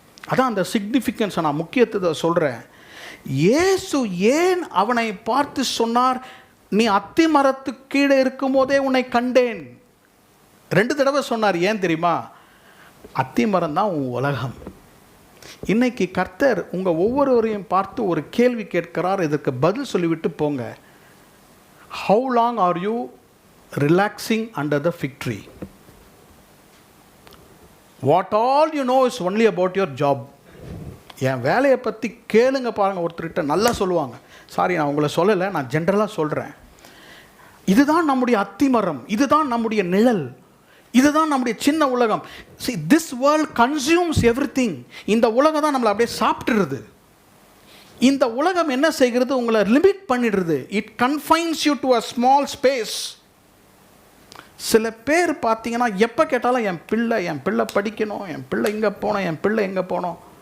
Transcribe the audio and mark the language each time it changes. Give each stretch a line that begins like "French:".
Tamil: அதான் அந்த சிக்னிஃபிகன்ஸை நான் முக்கியத்துவத்தை சொல்கிறேன். இயேசு ஏன் அவனை பார்த்து சொன்னார், நீ அத்தி மரத்துக்கு கீழே இருக்கும் போதே உன்னை கண்டேன்? 2 தடவை சொன்னார். ஏன் தெரியுமா? அத்தி மரம் தான் உன் உலகம். இன்னைக்கு கர்த்தர் உங்கள் ஒவ்வொருவரையும் பார்த்து ஒரு கேள்வி கேட்கிறார், இதற்கு பதில் சொல்லிவிட்டு போங்க.
English: How long are you relaxing under the fig tree? What all you know is only about your job.
Tamil: என் வேலையை பற்றி கேளுங்க பாருங்கள். ஒருத்தர்கிட்ட நல்லா சொல்லுவாங்க. சாரி, நான் உங்களை சொல்லலை, நான் ஜென்ரலாக சொல்கிறேன். இதுதான் நம்முடைய அத்திமரம், இதுதான் நம்முடைய நிழல். இதுதான் நம்முடைய சின்ன உலகம்.
English: See, this world consumes everything.
Tamil: இந்த உலகம் தான் நம்மளை அப்படியே சாப்பிட்டுருது. இந்த உலகம் என்ன செய்கிறது? உங்களை லிமிட் பண்ணிடுறது.
English: It confines you to a small space.
Tamil: சில பேர் பார்த்தீங்கன்னா எப்போ கேட்டாலும் என் பிள்ளை படிக்கணும், என் பிள்ளை இங்கே போனோம், என் பிள்ளை எங்கே போனோம்.